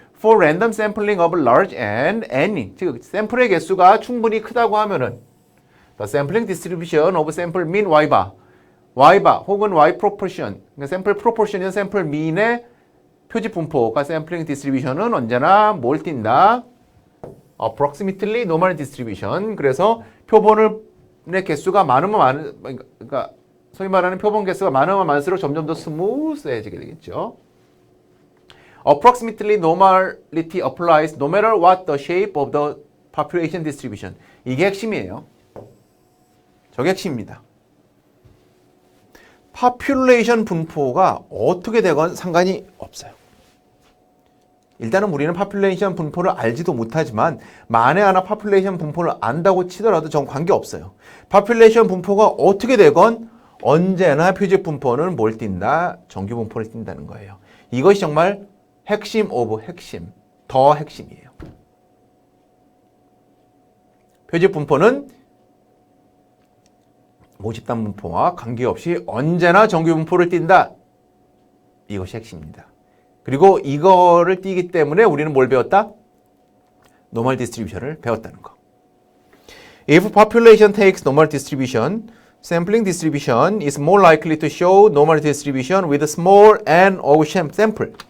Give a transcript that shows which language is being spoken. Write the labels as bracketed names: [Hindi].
[English] for random sampling of large and any, [Korean] 즉 샘플의 개수가 충분히 크다고 하면은 [English] the sampling distribution of sample mean [Korean] y바 혹은 y proportion, 그러니까 샘플 프로포션이나 샘플 mean의 표집 분포가 sampling distribution은 언제나 뭘 띈다? [English] approximately normal distribution. [Korean] 그래서 표본의 개수가 많으면 그러니까 소위 말하는 표본 개수가 많으면 많을수록 점점 더 스무스해지게 되겠죠. [English] Approximately normality applies no matter what the shape of the population distribution. [Korean] 이게 핵심이에요. 저게 핵심입니다. population 분포가 어떻게 되건 상관이 없어요. 일단은 우리는 population 분포를 알지도 못하지만 만에 하나 population 분포를 안다고 치더라도 전 관계없어요. population 분포가 어떻게 되건 언제나 표집 분포는 뭘 띈다? 정규 분포를 띈다는 거예요. 이것이 정말 핵심 오브 핵심, 더 핵심이에요. 표집 분포는 모집단 분포와 관계없이 언제나 정규 분포를 띈다. 이것이 핵심입니다. 그리고 이거를 띄기 때문에 우리는 뭘 배웠다? normal distribution을 배웠다는 거. [English] If population takes normal distribution, sampling distribution is more likely to show normal distribution with a small n of sample.